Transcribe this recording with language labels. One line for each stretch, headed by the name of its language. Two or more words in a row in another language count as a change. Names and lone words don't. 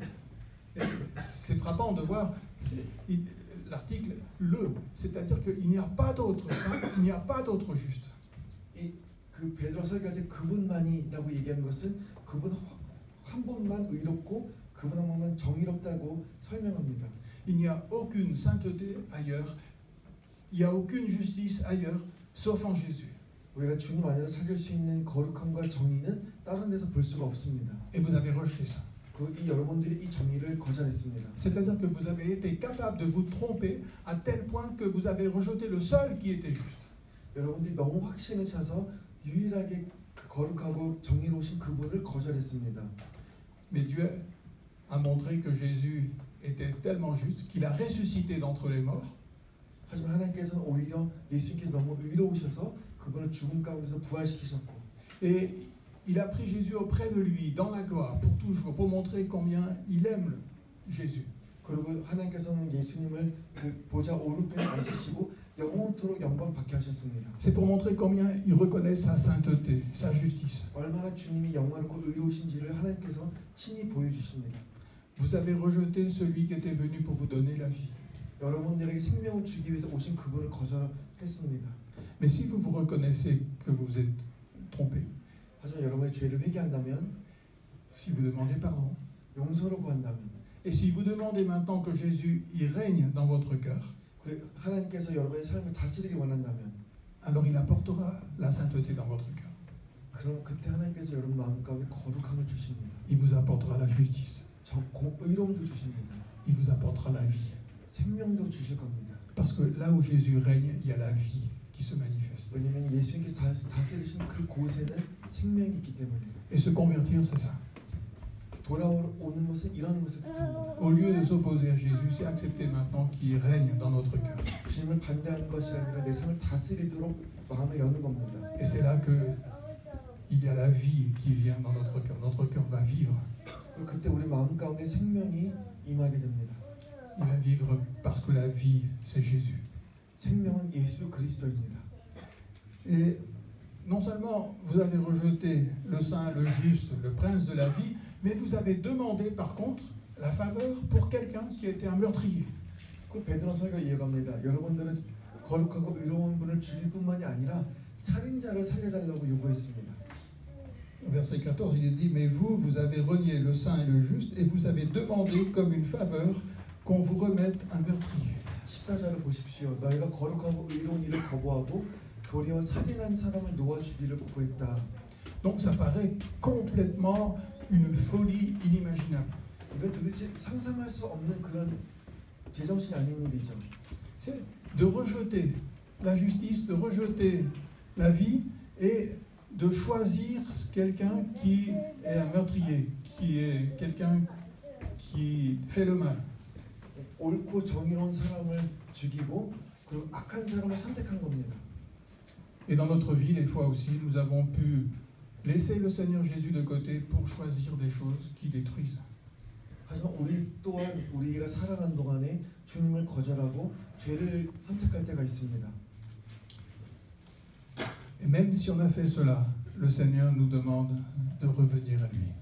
French: C'est frappant de voir l'article le, c'est-à-dire qu'il n'y a pas d'autre saint, il n'y a pas d'autre juste.
Korean: 그 베드로 설교할 때 그분만이라고 얘기하는 것은 그분 한 분만 의롭고 그분 한 분만 정의롭다고 설명합니다.
French: Il n'y a aucune sainteté ailleurs, il n'y a aucune justice ailleurs, sauf en Jésus.
Korean: 우리가 주님 안에서 찾을 수 있는 거룩함과 정의는 다른 데서 볼 수가 없습니다.
French: Et vous avez rejeté ça.
Korean: 이 여러분들이 이 정의를 거절했습니다.
French: C'est-à-dire que vous avez été capable de vous tromper à tel point que vous avez rejeté le seul qui était juste.
Korean: 여러분들이 너무 확신에 차서 유일하게 거룩하고 정의로우신 그분을 거절했습니다.
French: Mais Dieu a montré que Jésus était tellement juste qu'il a ressuscité d'entre les morts.
Korean: 하지만 하나님께서는 오히려 예수님께서 너무 의로우셔서 그분을 죽음 가운데서 부활시키셨고
French: Et il a pris Jésus auprès de lui, dans la gloire, pour toujours, pour montrer combien il aime Jésus.
Korean: 그리고 하나님께서는 예수님을 그 보좌 오른편에 앉히시고 영원토록 영광 받게 하셨습니다.
French: C'est pour montrer combien il reconnaît sa sainteté, sa justice.
Korean: 얼마나 주님이 영화롭고 의로우신지를 하나님께서 친히 보여주십니다.
French: Vous avez rejeté celui qui était venu pour vous donner la vie.
Korean: 여러분들에게 생명을 주기 위해서 오신 그분을 거절했습니다.
French: Mais si vous vous reconnaissez que vous êtes trompé,
Korean: 하지만 여러분의 죄를 회개한다면,
French: si vous demandez pardon,
Korean: 용서를 구한다면,
French: et si vous demandez maintenant que Jésus y règne dans votre cœur,
Korean: 하나님께서 여러분의 삶을 다스리기 원한다면,
French: alors il apportera la sainteté dans votre cœur.
Korean: 그럼 그때 하나님께서 여러분 마음 가운데 거룩함을 주십니다.
French: Il vous apportera la justice.
Korean: 의로움도 주십니다.
French: Il vous apportera la vie.
Korean: 생명도 주실 겁니다.
French: Parce que là où Jésus règne, il y a la vie qui se manifeste.
Korean: 왜냐하면 예수님께서 다스리신 그 곳에는 생명이 있기 때문에.
French: Et se convertir, c'est ça.
Korean: 돌아오는 것은 이런 것을 뜻합니다.
French: Au lieu de s'opposer à Jésus, c'est accepter maintenant qu'il règne dans notre cœur.
Korean: 주님을 반대하는 것이 아니라 내 삶을 다스리도록 마음을 여는 겁니다.
French: Et c'est là que il y a la vie qui vient dans notre cœur. Notre cœur va vivre.
Korean: 그때 우리 마음 가운데 생명이 임하게 됩니다.
French: Il va vivre parce que la vie, c'est Jésus.
Korean: 생명은 예수 그리스도입니다.
French: Et non seulement vous avez rejeté le saint, le juste, le prince de la vie, mais vous avez demandé par contre la faveur pour quelqu'un qui était un meurtrier.
Korean: 그 베드로서가 이어갑니다. 여러분들은 거룩하고 의로운 분을 죽일 뿐만이 아니라 살인자를 살려달라고 요구했습니다.
French: Verset 14, il est dit, mais vous, vous avez renié le saint et le juste, et vous avez demandé comme une faveur qu'on vous remette un meurtrier.
Korean: 14절을 보십시오. 너희가 거룩하고 의로운 일을 거부하고 도리어 살인한 사람을 놓아주기를 구했다.
French: Donc ça paraît complètement une folie inimaginable.
Korean: 이건 도대체 상상할 수 없는 그런 제정신이 아닌 일이죠.
French: C'est de rejeter la justice, de rejeter la vie et de choisir quelqu'un qui est un meurtrier, qui est quelqu'un qui fait le mal.
Korean: 옳고 정의로운 사람을 죽이고 그리고 악한 사람을 선택한 겁니다.
French: Et dans notre vie, des fois aussi, nous avons pu laisser le Seigneur Jésus de côté pour choisir des choses qui détruisent.
Korean: 하지만 우리 또한 우리가 살아간 동안에 주님을 거절하고 죄를 선택할 때가 있습니다.
French: Et même si on a fait cela, le Seigneur nous demande de revenir à lui.